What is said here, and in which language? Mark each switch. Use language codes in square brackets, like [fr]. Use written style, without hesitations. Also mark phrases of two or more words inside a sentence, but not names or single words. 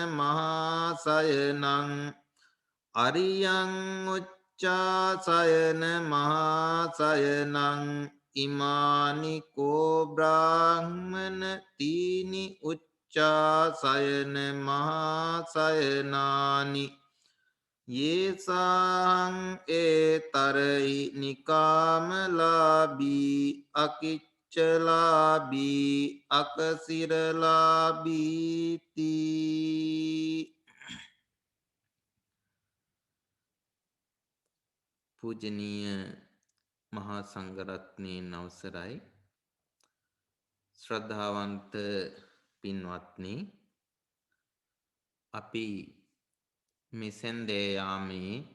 [pi] මහාසයනං අරියං උච්චාසයන මහාසයනං ඉමානිකෝ බ්‍රාහ්මන තීනි උච්චාසයන මහාසයනානි යේසාං ඒතරහි නිකාමලාබී අකිච්චලාබී [si] අකසිරලාබීති පූජනීය මහා සංඝරත්නයන් අවසරයි ශ්‍රද්ධාවන්ත පින්වත්නි අපි මෙසෙන්දේ යාමේ